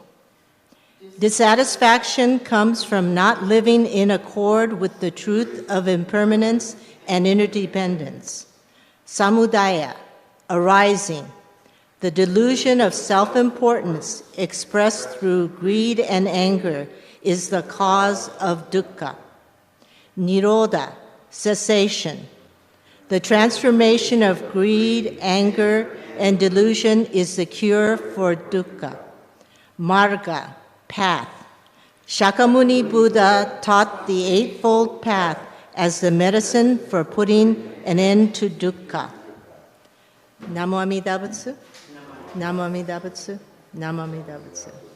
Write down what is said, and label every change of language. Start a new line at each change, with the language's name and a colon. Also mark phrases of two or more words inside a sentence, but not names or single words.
English: Dissatisfaction comes from not living in accord with the truth of impermanence and interdependence. Samudaya, arising. The delusion of self-importance expressed through greed and anger is the cause of dukkha. Nirodha, cessation. The transformation of greed, anger, and delusion is the cure for dukkha. Marga, path. Shakyamuni Buddha taught the Eightfold Path as the medicine for putting an end to dukkha.
Japanese: Namo Amida Butsu. Namo Amida Butsu. Namo Amida Butsu.